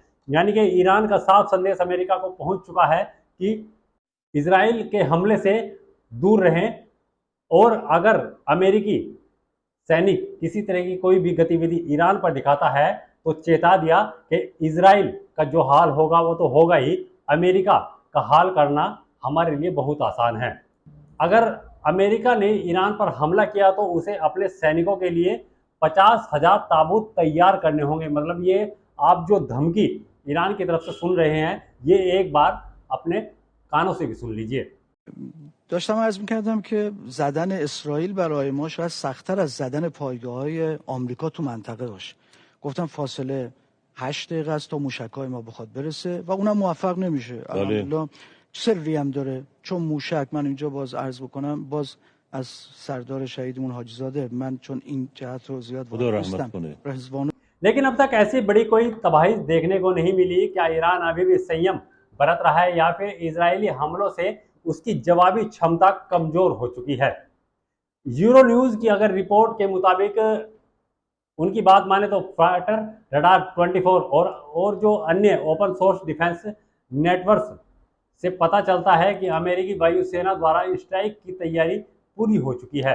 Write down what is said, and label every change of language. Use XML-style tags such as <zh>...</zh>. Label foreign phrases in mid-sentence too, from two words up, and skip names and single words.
<hi>यानी कि ईरान का साफ संदेश अमेरिका को पहुंच चुका है कि इजराइल के हमले से दूर रहें और अगर अमेरिकी सैनिक किसी तरह की कोई भी गतिविधि ईरान पर दिखाता है तो चेता दिया कि इजराइल का जो हाल होगा वो तो होगा ही, अमेरिका का हाल करना हमारे लिए बहुत आसान है। अगर अमेरिका ने ईरान पर हमला किया तो उसे अपने सैनिकों के लिए 50,000 ताबूत तैयार करने होंगे। मतलब ये आप जो धमकी ईरान की तरफ से सुन रहे हैं ये एक बार अपने कानों से भी सुन लीजिए।</hi> <fa>داشتم عرض می‌کردم که زدن اسرائیل برای ما شاید سخت‌تر از زدن پایگاه‌های آمریکا تو منطقه باشه. گفتم فاصله 8 دقیقه است تا موشک‌های ما بخواد برسه و اونم موفق نمیشه. الحمدلله سری هم داره چون موشک، من اینجا باز عرض بکنم، باز از سردار شهیدمون حاجی زاده، من چون این جهت رو زیاد وارد نیستم، رضوان.</fa> <hi>लेकिन अब तक ऐसी बड़ी कोई तबाही देखने को नहीं मिली। क्या ईरान अभी भी संयम बरत रहा है या फिर इजरायली हमलों से उसकी जवाबी क्षमता कमजोर हो चुकी है? यूरो न्यूज की अगर रिपोर्ट के मुताबिक उनकी बात माने तो फाइटर रडार 24 और जो अन्य</hi> <en>open source defense network</en> <hi>से पता चलता है कि अमेरिकी वायुसेना द्वारा स्ट्राइक की तैयारी पूरी हो चुकी है।</hi>